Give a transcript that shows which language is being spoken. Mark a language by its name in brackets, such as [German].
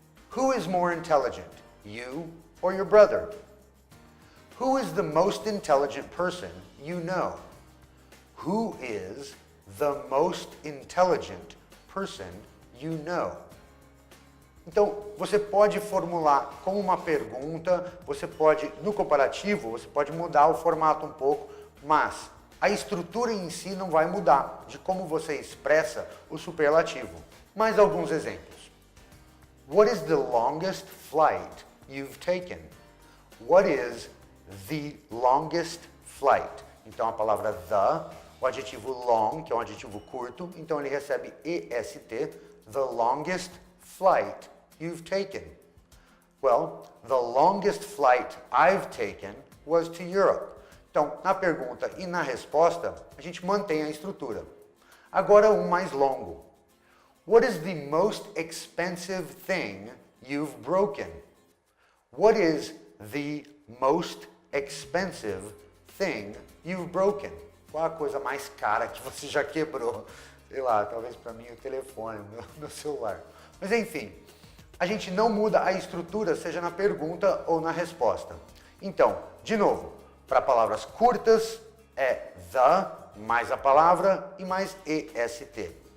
[English] Who is more intelligent, you or your brother? Who is the most intelligent person you know? Who is the most intelligent person you know? [Portuguese] Então, você pode formular como uma pergunta, você pode, no comparativo, você pode mudar o formato um pouco, mas a estrutura em si não vai mudar de como você expressa o superlativo. Mais alguns exemplos. [English] What is the longest flight you've taken? What is the longest flight? [Portuguese] Então a palavra the, o adjetivo long, que é um adjetivo curto, então ele recebe est, [English] the longest flight you've taken. Well, the longest flight I've taken was to Europe. [Portuguese] Então, na pergunta e na resposta, a gente mantém a estrutura. Agora um mais longo. [English] What is the most expensive thing you've broken? What is the most expensive thing you've broken? [Portuguese] Qual a coisa mais cara que você já quebrou? Sei lá, talvez para mim o telefone, meu celular. Mas enfim, a gente não muda a estrutura, seja na pergunta ou na resposta. Então, de novo, para palavras curtas é the, mais a palavra e mais est.